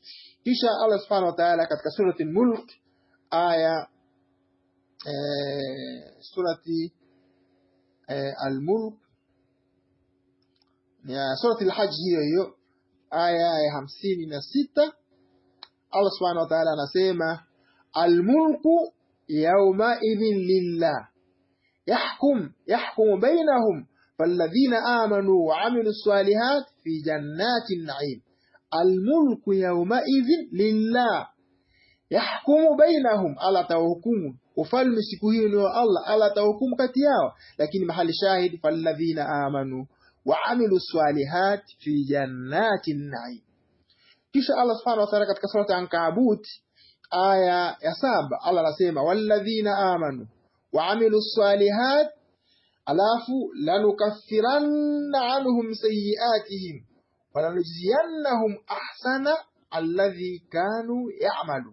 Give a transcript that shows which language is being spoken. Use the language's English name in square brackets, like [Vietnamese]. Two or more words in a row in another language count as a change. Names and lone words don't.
[Swahili] Kisha [Arabic] الله سبحانه وتعالى [Swahili] katika surati al-Mulk aya surati al-Mulk ya surati al-Hajj hiyo aya ya 56, [Arabic] الله سبحانه وتعالى [Swahili] anasema [Arabic] الملك يومئذ لله يحكم بينهم فالذين آمنوا وعملوا الصالحات في جنات النعيم. الملك يومئذ لله يحكم بينهم, [Swahili] Allah tawahukumu, ufalme siku hiyo ni Allah tawahukumu kati yao, lakini mahali shahid [Arabic] فالذين آمنوا وعملوا الصالحات في جنات النعيم. [Swahili] Kisha [Arabic] الله سبحانه وتعالى [Swahili] katika surati Ankabut aya ya 7 Allah anasema [Arabic] والذين آمنوا وعملوا الصالحات [Swahili] alafu [Arabic] لنكفرن عنهم سيئاتهم ولنجزينهم أحسن الذي كانوا يعملون.